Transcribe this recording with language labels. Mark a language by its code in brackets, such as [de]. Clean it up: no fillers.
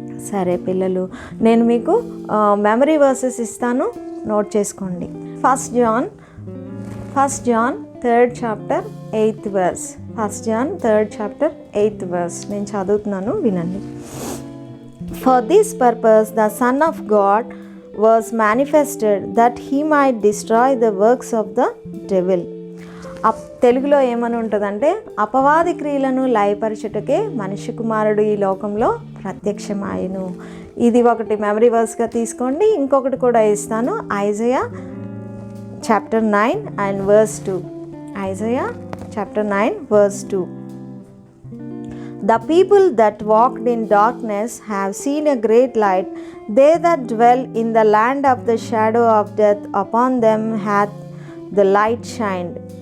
[te] సరే పిల్లలు, నేను మీకు మెమరీ వర్సెస్ ఇస్తాను, నోట్ చేసుకోండి. [en] First John 3rd chapter 8th verse. First John 3rd chapter 8th verse [te] నేను చదువుతున్నాను, వినండి. [en] For this purpose the Son of God was manifested, that he might destroy the works of the devil. [te] తెలుగులో ఏమని ఉంటుందంటే, అపవాది క్రియలను లయపరచుటకే మనిషి కుమారుడు ఈ లోకంలో ప్రత్యక్షమాయను. ఇది ఒకటి మెమరీ వర్స్గా తీసుకోండి. ఇంకొకటి కూడా ఇస్తాను, [en] Isaiah chapter 9 and verse 2. Isaiah chapter 9 verse 2. The people that walked in darkness have seen a great light. They that dwell in the land of the shadow of death, upon them hath the light shined.